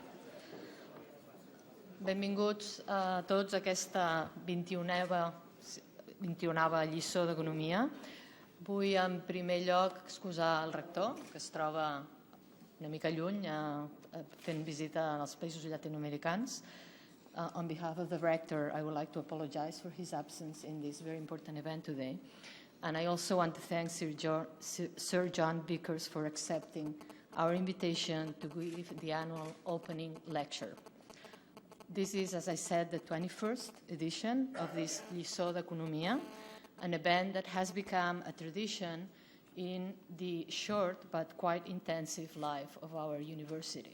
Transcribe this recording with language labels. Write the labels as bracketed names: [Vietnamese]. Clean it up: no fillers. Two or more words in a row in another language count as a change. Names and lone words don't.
[Catalan] Benvinguts a tots a aquesta 21a lliçó d'Economia. Vull, en primer lloc, excusar el rector, que es troba una mica lluny fent visita als països llatinoamericans. [English] On behalf of the rector, I would like to apologize for his absence in this very important event today. And I also want to thank Sir John Vickers for accepting our invitation to give the annual opening lecture. This is, as I said, the 21st edition of this Lliçó d'Economia, an event that has become a tradition in the short but quite intensive life of our university.